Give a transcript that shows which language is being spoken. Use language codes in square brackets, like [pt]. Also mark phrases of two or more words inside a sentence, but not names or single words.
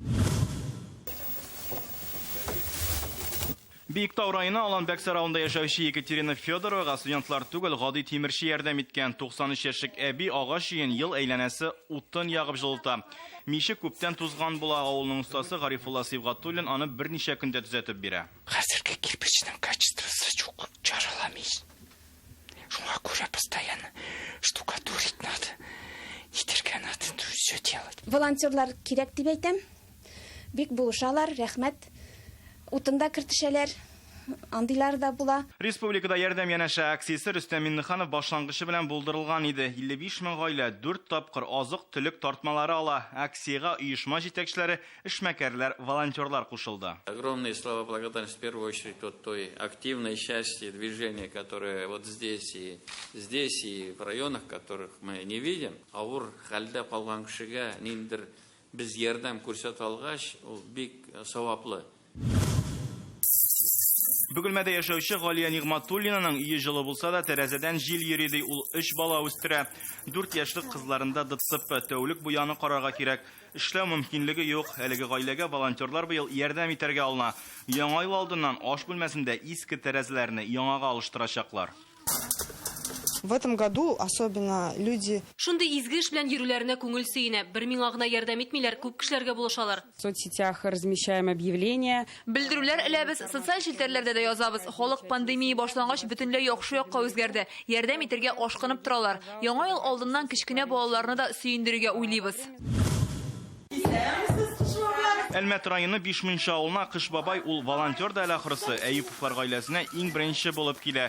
[tt] Биектау районы Аланбәксә районында яшәүче Екатерина Федоровага студентлар түгел, гади тимерче ярдәм иткән. 93 яшьлек әби агач өен ел әйләнәсе утын ягып җылыта. Мише күптән тузган була, авылның ustaсы Гарифулла Сибгатуллин аны берничә көндә төзәтеп бирә. Хәзерге кирпичның качествосы çok жараламый. Шуңа күрә [ru] постоянно штукатурить надо. Нитергә надо, все делать. [tt] Волонтерлар кирәк дип әйтәм. Бик булышалар, рәхмәт. Утында кертешәләр, андыйлар да була. Республикада ярдәм янәшә акциясе Рөстәм Миннеханов башлангычы белән булдырылган иде. 55 мең гаилә 4 тапкыр азык-төлек тартмалары ала. Акциягә оешма җитәкчеләре, эшмәкәрләр, волонтерлар кушылды. [ru] Огромные слова благодарности в первую очередь той активной части движения, которое вот здесь и в районах, которых мы не видим. [tt] Авыр хәлдә калган кешегә ниндер без ярдәм күрсәтә алгач, ул бик саваплы. Бөгелмәдә яшәүче Галия Нигъматуллинаның өе җылы булса да, тәрәзәдән җил йөри ди. Ул 3 бала үстерә. 4 яшьлек кызларында ДЦП, тәүлек буяны карарга кирәк. Эшләү мөмкинлеге юк. Әлеге гаиләгә волонтерлар быел ярдәм итәргә алына. Яңа ел алдыннан аш бүлмәсендә иске тәрәзәләрне яңага алыштырачаклар. [ru] В этом году особенно люди... [tt] Шундый изге эш белән йөрүләренә күңел сөенә. Бер миңа гына ярдәм итмиләр, күп кешеләргә булышалар. [ru] В соцсетях размещаем объявления. [tt] Белдерүләр эләбез, социаль челтәрләрдә дә язабыз. Халык пандемия башлангач бөтенләй яхшы якка үзгәрде. Ярдәм итәргә ашкынып торалар. Яңа ел алдыннан кечкенә балаларны да сөендерергә уйлыйбыз. Әлмәт районы Бишмунча авылына Кыш бабай ул волонтер да ахырсы Әйүповлар гаиләсенә иң беренче булып килә.